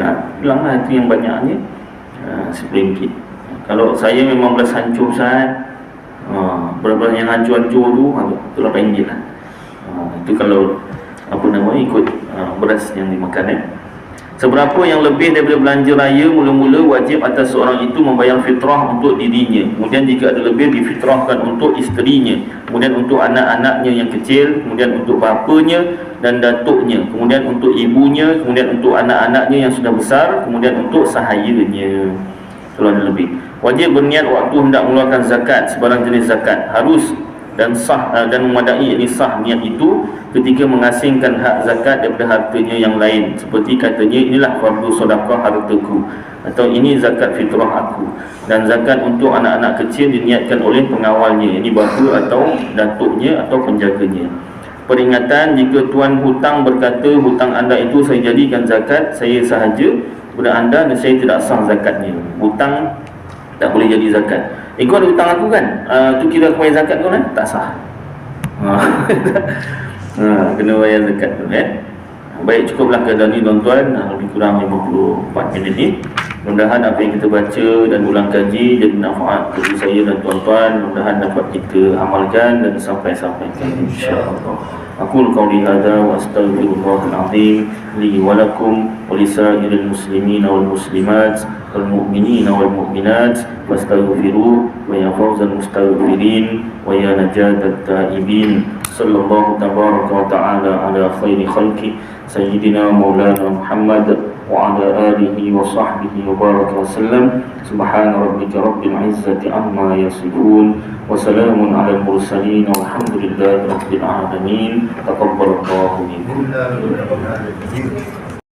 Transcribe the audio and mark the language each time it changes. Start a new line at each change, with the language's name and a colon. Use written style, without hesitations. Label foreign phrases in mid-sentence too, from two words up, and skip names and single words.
Malay: Bilang lah itu yang banyaknya RM10. Kalau saya memang beras hancur Ustaz, beras yang hancur-hancur tu itu RM8 lah. Itu kalau ikut beras yang dimakan. Seberapa yang lebih daripada belanja raya, mula-mula wajib atas seorang itu membayar fitrah untuk dirinya. Kemudian jika ada lebih, difitrahkan untuk isterinya, kemudian untuk anak-anaknya yang kecil, kemudian untuk bapanya dan datuknya, kemudian untuk ibunya, kemudian untuk anak-anaknya yang sudah besar, kemudian untuk sahayanya. Kalau ada lebih, wajib berniat waktu hendak mengeluarkan zakat, sebarang jenis zakat. Harus dan sah dan memadai, ini sah niat itu ketika mengasingkan hak zakat daripada hartanya yang lain, seperti katanya, inilah fardu sedekah hartaku, atau ini zakat fitrah aku. Dan zakat untuk anak-anak kecil diniatkan oleh pengawalnya, ini bapa atau datuknya atau penjaganya. Peringatan, jika tuan hutang berkata hutang anda itu saya jadikan zakat saya sahaja kepada anda dan saya tidak sah zakatnya, hutang tak boleh jadi zakat. Kau ada hutang aku kan, tu kira aku bayar zakat kau kan? Tak sah. Kena bayar zakat tu kan. Baik, cukuplah keadaan ini tuan-tuan, lebih kurang 54 minit ni. Mudah-mudahan apa yang kita baca dan ulang kaji jadi manfaat bagi saya dan tuan-tuan. Mudah-mudahan dapat kita amalkan dan sampaikan
Arabic: إن شاء الله. أقول قولي هذا وأستغفر الله العظيم لي ولكم ولسائر المسلمين والمسلمات والمؤمنين والمؤمنات واستغفروه ويا فوز المستغفرين ويا نجاة التائبين. صلى الله تبارك وتعالى على خير خلق سيدنا مولانا محمد وعلى آله وصحبه وبارك وسلم. سبحان ربك رب العزة عما يصفون وسلام على المرسلين والحمد لله رب العالمين. تقبل الله منكم.